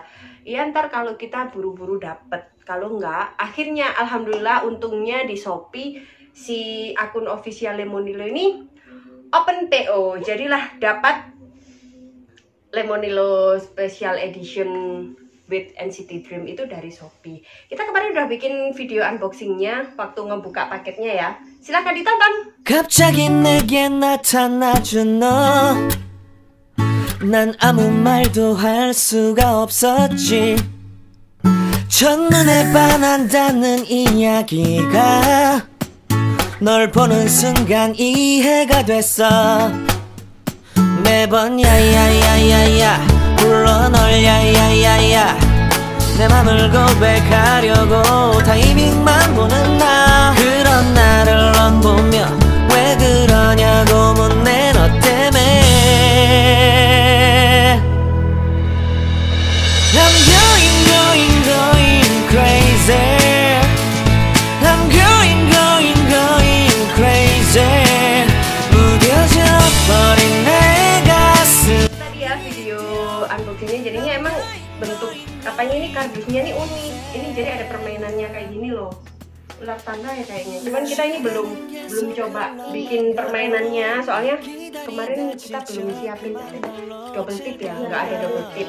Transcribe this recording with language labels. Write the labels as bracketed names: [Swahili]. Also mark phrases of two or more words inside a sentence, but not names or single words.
[Indonesian] Iya ntar kalau kita buru-buru dapet. Kalau enggak, akhirnya alhamdulillah untungnya di Shopee si akun official Lemonilo ini [English] open PO. [Indonesian] Jadilah dapat Lemonilo [English] Special Edition with NCT Dream [Indonesian] itu dari Shopee. Kita kemarin udah bikin video unboxingnya waktu ngebuka paketnya ya. Silahkan ditonton. [Korean] 갑자기 내게 나타나준 너 난 아무 말도 할 수가 없었지 첫눈에 반한다는 이야기가 널 보는 순간 이해가 됐어 매번 야야야야야 불러 널 야야야야 내 맘을 고백하려고 타이밍만 보는 나 그런 나를 넌 보며 왜 그러냐고 묻네 너 때문에 [English] I'm going crazy I'm going crazy [Korean] 무뎌져 버린 내 가슴 [Indonesian] Tadi ya video unboxingnya jadinya emang bentuk apanya ini kardusnya nih unik. Ini jadi ada permainannya kayak gini loh. Ular tangga ya kayaknya. Cuman kita ini belum coba bikin permainannya. Soalnya kemarin kita belum siapin [English] double tip [Indonesian] ya, nggak ada [English] double tip.